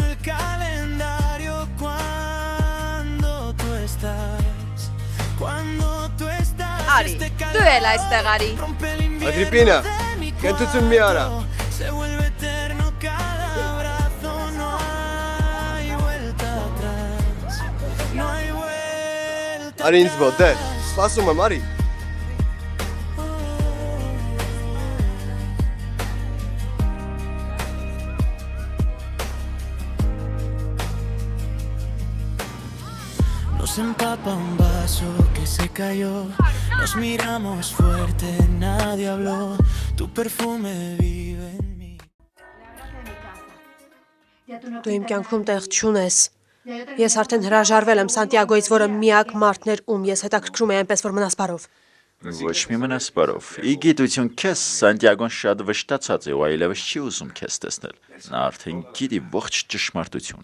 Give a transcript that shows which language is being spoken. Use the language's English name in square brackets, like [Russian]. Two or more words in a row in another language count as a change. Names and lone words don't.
[Armenian] Արի, դու էլ այստեղ արի։ Ագրիպինա, կենթություն մի արա։ Արի ինձ մոտ, դե, սպասում եմ, արի։ [Spanish] Nos empapa un vaso que se cayó. Nos miramos fuerte, nadie habló. Tu perfume vive en mí. [Armenian] դու իմ կյանքում տեղ չունես։ Ես արդեն հրաժարվել եմ Սանտիագոից, որը միակ մարդն էր, ում ես հետաքրքրում էի այնպես, որ մնաս բարով։ Ոչ մի մնասպարով։ Ի գիտություն քեզ Սանտիագոն շատ վշտացած է ու այլևս չի ուզում քեզ տեսնել։ Նա արդեն գիտի ողջ ճշմարտությունը։